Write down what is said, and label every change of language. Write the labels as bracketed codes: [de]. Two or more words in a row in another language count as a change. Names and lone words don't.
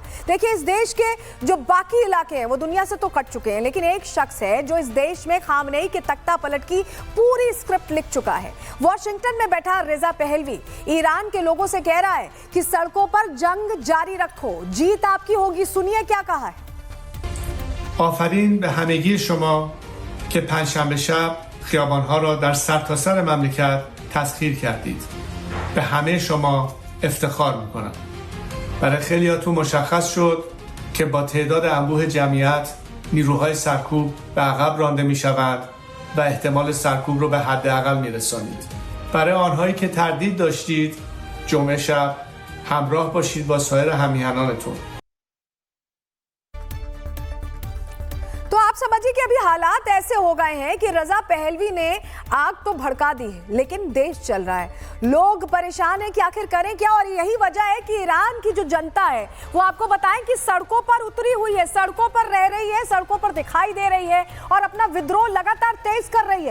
[hi] देखिए, इस देश के जो बाकी इलाके हैं वो दुनिया से तो कट चुके हैं, लेकिन एक शख्स है जो इस देश में खामनेई के तख्ता पलट की पूरी स्क्रिप्ट लिख चुका है। वॉशिंगटन में बैठा रेजा पहलवी ईरान के लोगों से कह रहा है कि सड़कों पर जंग जारी रखो, जीत आपकी होगी। सुनिए क्या कहा है। [fa] آفرین به همگی شما که پنجشنبه شب خیابان‌ها را در سرتاسر مملکت تسخیر کردید. به همه شما افتخار می‌کنم. برای خیلیاتون مشخص شد که با تعداد انبوه جمعیت نیروهای سرکوب به عقب رانده می‌شوند و احتمال سرکوب رو به حداقل می‌رسانید. برای آنهایی که تردید داشتید، جمعه شب همراه باشید با سایر همیهنانتون. [hi] तो आप समझिए कि अभी हालात ऐसे हो गए हैं कि रजा पहलवी ने आग तो भड़का दी है, लेकिन देश चल रहा है। लोग परेशान हैं कि आखिर करें क्या, और यही वजह है कि ईरान की जो जनता है वो आपको बताएं कि सड़कों पर उतरी हुई है, सड़कों पर रह रही है, सड़कों पर दिखाई दे रही है और अपना विद्रोह लगातार तेज कर रही है।